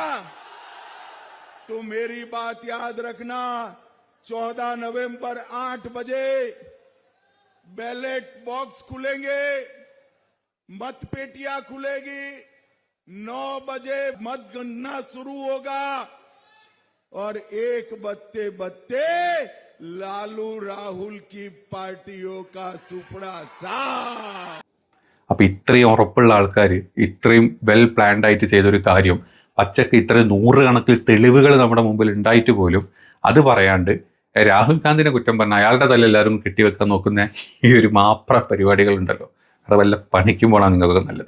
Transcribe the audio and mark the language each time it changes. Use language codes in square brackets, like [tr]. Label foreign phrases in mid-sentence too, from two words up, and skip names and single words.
[hi] तो मेरी बात याद रखना, 14 नवंबर 8 बजे [en] ballot box [hi] खुलेंगे, मत पेटियां खुलेगी, 9 बजे मत गणना शुरू होगा और 1 बजते बजते लालू राहुल की पार्टियों का सुपड़ा साफ. [ml] അപ്പൊ ഇത്രയും ഉറപ്പുള്ള ആൾക്കാർ ഇത്രയും [en] well planned [ml] ആയിട്ട് ചെയ്തൊരു കാര്യം പച്ചക്ക് ഇത്രയും 100 കണക്കിൽ തെളിവുകൾ നമ്മുടെ മുമ്പിൽ ഉണ്ടായിട്ട് പോലും അത് പറയാണ്ട് രാഹുൽ ഗാന്ധിനെ കുറ്റം പറഞ്ഞ അയാളുടെ തല എല്ലാവരും കെട്ടിവെക്കാൻ നോക്കുന്ന ഈ ഒരു മാപ്ര പരിപാടികൾ ഉണ്ടല്ലോ, അത് വല്ല പണിക്കുമ്പോഴാണ് നിങ്ങൾക്ക് നല്ലത്.